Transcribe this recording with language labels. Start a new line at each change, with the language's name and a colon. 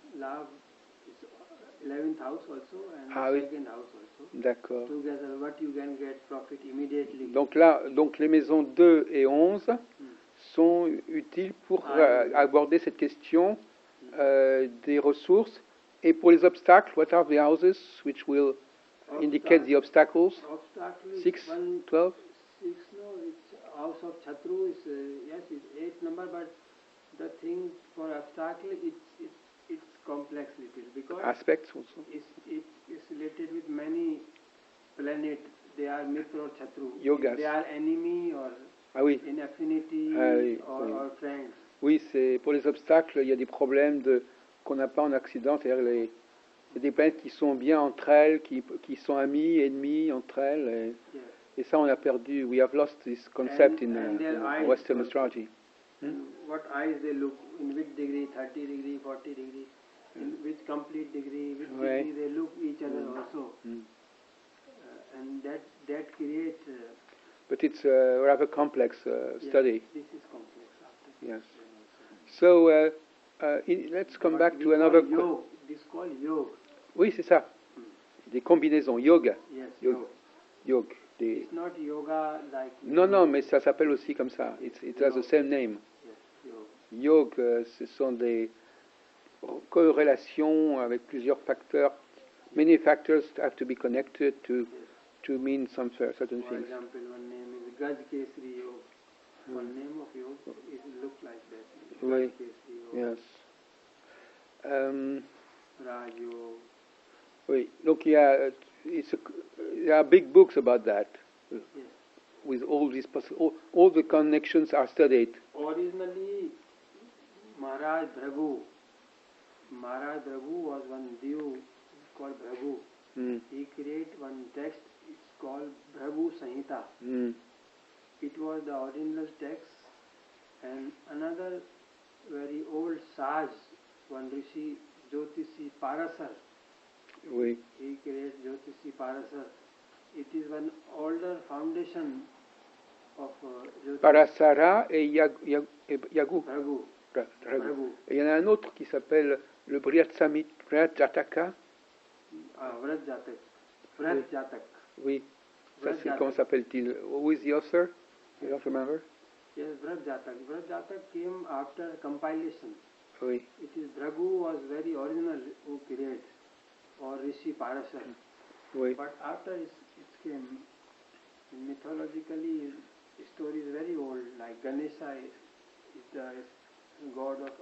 English: Love is 11th house also and second house also.
French: D'accord.
English: Together, what you can get profit immediately.
French: Donc les maisons 2 et 11 sont utiles pour aborder cette question des ressources. Et pour les obstacles,
English: what are the houses which will indicate the obstacles? 6, 12? It's house of Chatru is yes, it's 8 number, but the thing for obstacle it's complex little because aspects also. It is related with many planets. They are Mitra or Chatru. Yogas. They are enemy or
French: oui.
English: in affinity
French: oui,
English: or friends.
French: Oui, c'est pour les obstacles. Il y a des problèmes qu'on n'a pas en Occident, c'est-à-dire il y a des planètes qui sont bien entre elles, qui sont amies, ennemies entre elles. Et ça, on a perdu.
English: We have lost this concept in Western astrology. What eyes they look, in which degree, 30 degree, 40 degree, in which complete degree, which degree they look each other also. And that creates... but it's a rather complex study. This is complex. Yes. So let's come back to another... Yoga. This is called yoga.
French: Oui, c'est ça. Des combinaisons. Yoga.
English: Yes, yoga. It's not yoga like...
French: Non, mais ça s'appelle aussi comme ça.
English: It has the same name.
French: Yoga, ce sont des corrélations avec plusieurs facteurs.
English: Many factors have to be connected to mean some certain things. For example, one name is Gaj Kesri Yoga. One name of yoga it looks like that.
French: Oui.
English: Gaj Kesri Yoga. Yes. Raj Yoga.
French: Oui. Donc
English: there are big books about that. Yes. With all these all the connections are studied. Originally, Maharaj Bhragu was one Dev called Bhragu. He created one text, it's called Bhragu Samhita. It was the original text, and another very old sage, one Rishi Jyotishi Parasar.
French: Oui.
English: He created Jyotishi Parasar. It is one older foundation of Jyotishi.
French: Parasara et Yagu.
English: Bhragu.
French: Et il y en a un autre qui s'appelle le Vrajataka. Vrajjatak. Oui. Ça, c'est, comment s'appelle-t-il?
English: Who is the author? You don't remember? Yes, Vrajjatak. Vrajjatak came after compilation.
French: Oui.
English: It is Bhragu was very original who created, or Rishi Parasar.
French: Oui.
English: But after it came, mythologically, the story is very old, like Ganesha is the god of...